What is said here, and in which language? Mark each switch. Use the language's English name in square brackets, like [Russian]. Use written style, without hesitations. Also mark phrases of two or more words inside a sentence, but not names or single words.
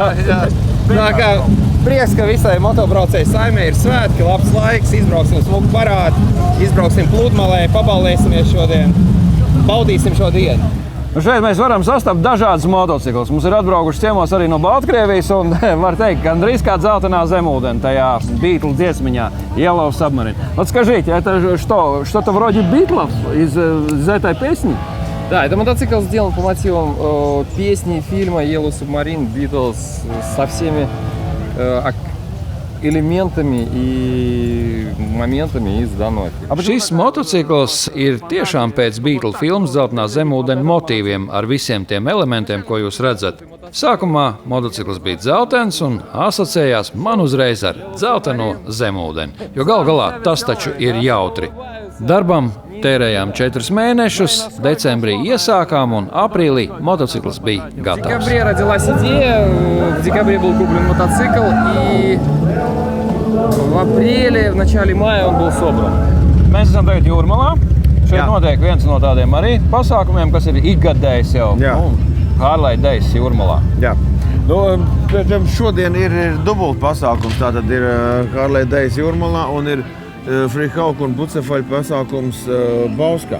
[Latvian] Tā kā prieks, ka visai motobraucēju saimē ir svētki, labs laiks, izbrauksim smuku parādu, izbrauksim pludmalē, paballēsimies šodien, baudīsim šo dienu. Šeit mēs varam sastapt dažādas motociklus. Mums ir atbraukuši ciemos arī no Baltkrievijas un var teikt, gandrīz kā дzeltenā zemūdeni tajā Beatle dziesmiņā Yellow Submarine. [Russian] Вот скажите, это что-то вроде Битлов из этой песни? Да, это мотоцикл сделан по мотивам песни фильма Yellow Submarine, Beatles, со всеми элементами и моментами из данного фильма. [Latvian] Šis motocikls ir tiešām pēc Beatle filmas Zeltenā zemūdens motīviem ar visiem tiem elementiem, ko jūs redzat. Sākumā motocikls bija dzeltens un asociējās man uzreiz ar dzelteno zemūdeni, jo gal galā tas taču ir jautri. Darbam tērējām 4 mēnešus, decembrī iesākām un aprīlī motocikls bija [Russian] В [Latvian] gatavs. [Russian] декабре родилась идея, в декабре был куплен мотоцикл, и в апреле, в начале мая он был собран. [Latvian] Mēs esam tagad Jūrmalā. Šeit notiek viens no tādiem arī pasākumiem, kas ir ikgadējs jau. Harley Days Jūrmalā. Jā. Nu, šodien ir dubult pasākums. Tātad ir Harley Days Jūrmalā un ir Freehawk un Bucefaļu pasākums Bauskā.